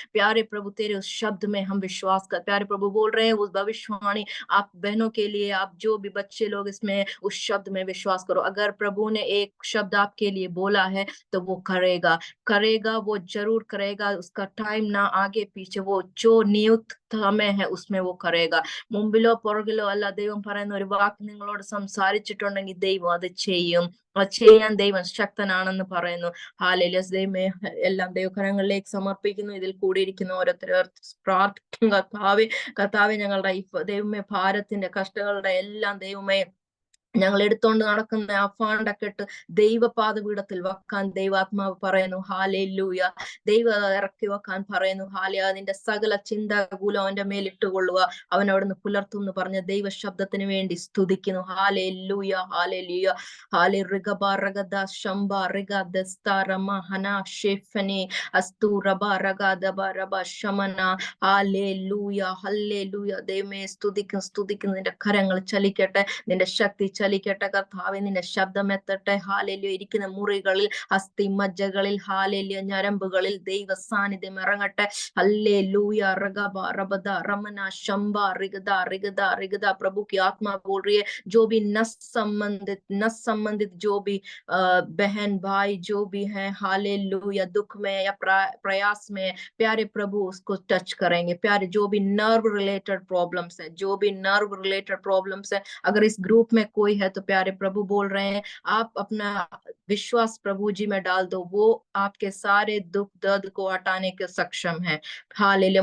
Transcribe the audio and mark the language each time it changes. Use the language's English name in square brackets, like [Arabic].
[Hindi] प्यारे प्रभु तेरे उस शब्द में हम विश्वास कर। प्यारे प्रभु बोल रहे हैं उस भविष्यवाणी आप बहनों के लिए, आप जो भी बच्चे लोग इसमें, उस शब्द में विश्वास करो। अगर प्रभु ने एक शब्द आपके लिए बोला है तो वो करेगा, वो जरूर करेगा। उसका टाइम ना आगे पीछे, वो जो नियुक्त समय है उसमें वो करेगा. [Malayalam] മുമ്പിലോ പുറകിലോ അല്ല ദൈവം പറയുന്ന ഒരു വാക്ക് നിങ്ങളോട് സംസാരിച്ചിട്ടുണ്ടെങ്കിൽ ദൈവം അത് ചെയ്യും. അത് ചെയ്യാൻ ദൈവം ശക്തനാണെന്ന് പറയുന്നു. ഹാലേലൂയ. ദൈവമേ എല്ലാം ദൈവകരങ്ങളിലേക്ക് സമർപ്പിക്കുന്നു. ഇതിൽ കൂടിയിരിക്കുന്ന ഓരോരുത്തർ പ്രാർത്ഥിക്കും. കർത്താവേ ഞങ്ങളുടെ ദൈവമേ ഭാരത്തിന്റെ കഷ്ടങ്ങളുടെ എല്ലാം ദൈവമേ ഞങ്ങൾ എടുത്തോണ്ട് നടക്കുന്ന ആ ഫാണ്ടൊക്കെ ദൈവപാദപീഠത്തിൽ വെക്കാൻ ദൈവാത്മാവ് പറയുന്നു. ഹാലേലൂയ. ദൈവം ഇറക്കി വെക്കാൻ പറയുന്നു. ഹാലിയ. അതിന്റെ സകല ചിന്താകൂലം അവന്റെ മേലിട്ടുകൊള്ളുക, അവൻ അവിടുന്ന് പുലർത്തും എന്ന് പറഞ്ഞ ദൈവ ശബ്ദത്തിന് വേണ്ടി സ്തുതിക്കുന്നു. ഹാലേലൂയ. ഹാലേലൂയ. ഹാലേ റിഗബ റഗദ ശംബ റിഗദസ്താരമ ഹന ഷെഫനി അസ്തു റബ റഗദബ റബ ശമന. ഹാലേലൂയ. ഹല്ലേലൂയ. ദൈവമേ സ്തുതിക്കുന്നു. നിന്റെ കരങ്ങൾ ചലിക്കട്ടെ, നിന്റെ ശക്തി ചലിക്കട്ടെ കർത്താവേ, നിന്റെ ശബ്ദം എത്തട്ടെ. ഹാലേലൂയ. ഇരിക്കുന്ന മുറികളിൽ, അസ്ഥി മജ്ജകളിൽ, ഹാലേലൂയ ഞരമ്പുകളിൽ ദൈവ സാന്നിധ്യം ഇറങ്ങട്ടെ. ഹല്ലേലൂയ. रगबा रबदा रमना शंबा रिगदा रिगदा रिगदा. [Hindi] प्रभु की आत्मा बोल रही है जो भी नस संबंधित जो भी बहन भाई जो भी हैं, हालेलूया, दुख में या प्रयास में, प्यारे प्रभु उसको टच करेंगे. प्यारे जो भी नर्व रिलेटेड प्रॉब्लम्स है, जो भी नर्व रिलेटेड प्रॉब्लम्स है, अगर इस ग्रुप में कोई है तो प्यारे प्रभु बोल रहे हैं आप अपना विश्वास प्रभु जी में डाल दो, वो आपके सारे दुख दर्द को हटाने के सक्षम है. हालेलुया.